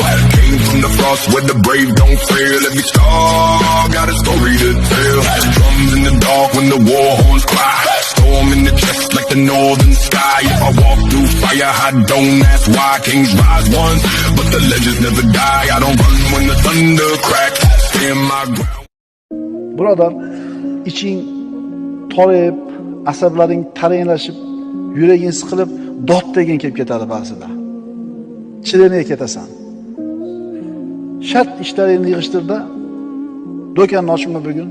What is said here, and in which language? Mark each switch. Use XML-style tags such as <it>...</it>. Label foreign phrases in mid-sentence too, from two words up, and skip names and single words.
<en>Came from the frost where the brave don't fail. Every star got a story to tell. Drums in the dark when the war horns cry. Storm in the chest like the northern sky. If I walk through fire, I don't ask why. Kings rise once, but the legends never die. I don't run when the thunder cracks. Stand my ground.</en> <uz>Birodar, iching torayib, asablaring taranglashib, yuraging siqilib, dod degin kelib ketadi ba'zida. Chidamay ketasan. Shart ishlaringni yig'ishtirda, do'konni ochma bugun.</uz>